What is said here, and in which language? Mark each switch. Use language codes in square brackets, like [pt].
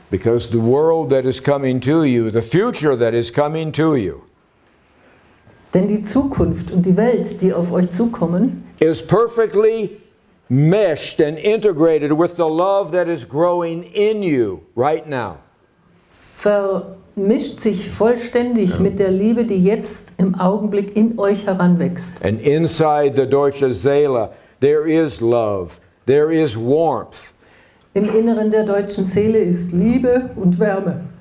[en] Because the world that is coming to you, the future that is coming to you, [de] Denn die Zukunft und die Welt, die auf euch zukommen, [en] is perfectly meshed and integrated with the love that is growing in you right now. [de] vermischt sich vollständig mit der Liebe, die jetzt im Augenblick in euch heranwächst. [en] And inside the [de] deutsche Seele, [en] there is love, there is warmth. [de] Im Inneren der deutschen Seele ist Liebe und Wärme.